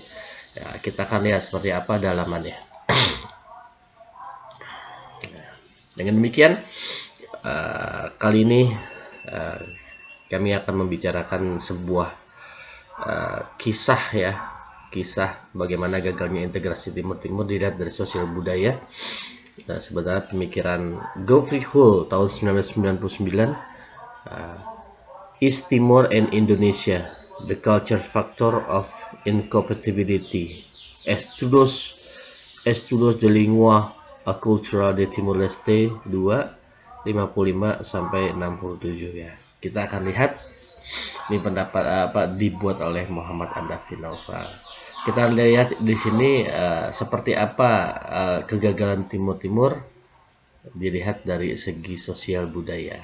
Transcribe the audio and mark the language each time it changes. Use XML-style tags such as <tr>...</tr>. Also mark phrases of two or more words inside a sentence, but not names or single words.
<id>Ya, kita akan lihat seperti apa dalamannya. Dengan demikian, kali ini kami akan membicarakan sebuah kisah ya, kisah bagaimana gagalnya integrasi Timur Timur dilihat dari sosial budaya. Sebenarnya pemikiran Geoffrey Hull tahun 1999, East Timor and Indonesia, the culture factor of incompatibility, estudios de lingua a cultura de Timor-Leste 2, 55 sampai 67 ya. Kita akan lihat ini pendapat apa dibuat oleh Muhammad Andafi Naufal. Kita lihat di sini seperti apa kegagalan Timur Timur dilihat dari segi sosial budaya.</id>